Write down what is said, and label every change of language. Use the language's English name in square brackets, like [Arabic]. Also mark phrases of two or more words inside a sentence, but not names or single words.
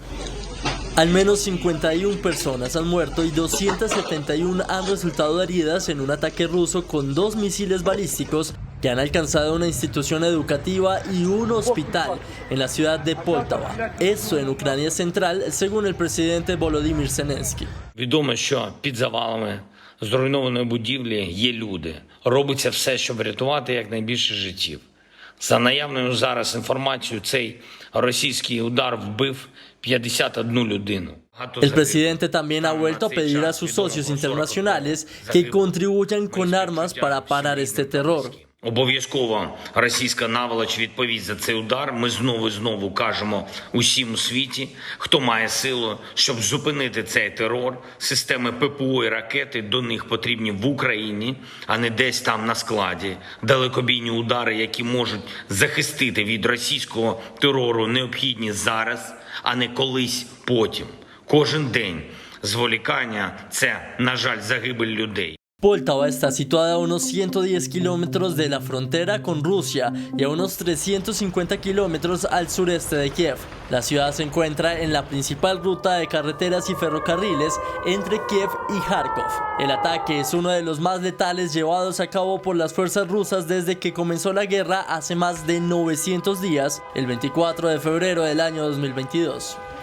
[Spanish] Al menos 51 personas han muerto y 271 han resultado heridas en un ataque ruso con 2 misiles balísticos que han alcanzado una institución educativa y un hospital en la ciudad de Poltava. Esto en Ucrania Central, según el presidente Volodymyr Zelensky. [Ukrainian] Відомо, що під завалами зруйнованої будівлі є люди. Робиться все, щоб врятувати якнайбільше життів. За наявною зараз інформацією, цей російський удар вбив 51 людину. [Spanish] El presidente también ha vuelto a pedir a sus socios internacionales que contribuyan con armas para parar este terror. [Ukrainian] Обов'язково російська наволоч відповість за цей удар. Ми знову і знову кажемо усім у світі, хто має силу, щоб зупинити цей терор. Системи ППО і ракети до них потрібні в Україні, а не десь там на складі. Далекобійні удари, які можуть захистити від російського терору, необхідні зараз, а не колись потім. Кожен день зволікання – це, на жаль, загибель людей. [Spanish] Poltava está situada a unos 110 kilómetros de la frontera con Rusia y a unos 350 kilómetros al sureste de Kiev. La ciudad se encuentra en la principal ruta de carreteras y ferrocarriles entre Kiev y Kharkov. El ataque es uno de los más letales llevados a cabo por las fuerzas rusas desde que comenzó la guerra hace más de 900 días, el 24 de febrero del año 2022.